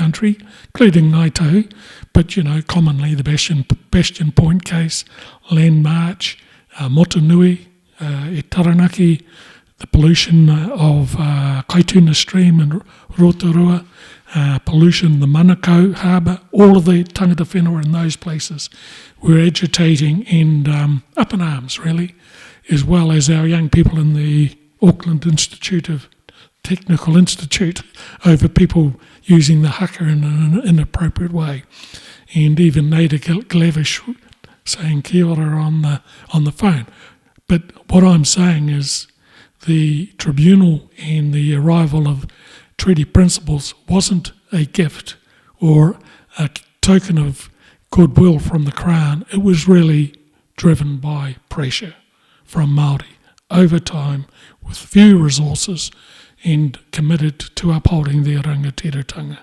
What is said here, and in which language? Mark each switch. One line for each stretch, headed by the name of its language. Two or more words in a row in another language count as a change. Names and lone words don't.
English: country, including Ngaitahu, but, you know, commonly the Bastion Point case, Land March, Motunui, e Taranaki, the pollution of Kaituna Stream and Rotorua, pollution in the Manukau Harbour, all of the
Māori: tangata whenua
English: in those places were agitating and up in arms, really, as well as our young people in the Auckland Technical Institute over people using the haka in an inappropriate way. And even Nada Glavish saying
Māori: kia ora
English: on the phone. But what I'm saying is the tribunal and the arrival of treaty principles wasn't a gift or a token of goodwill from the Crown. It was really driven by pressure from Māori over time with few resources and committed to upholding their rangatiratanga.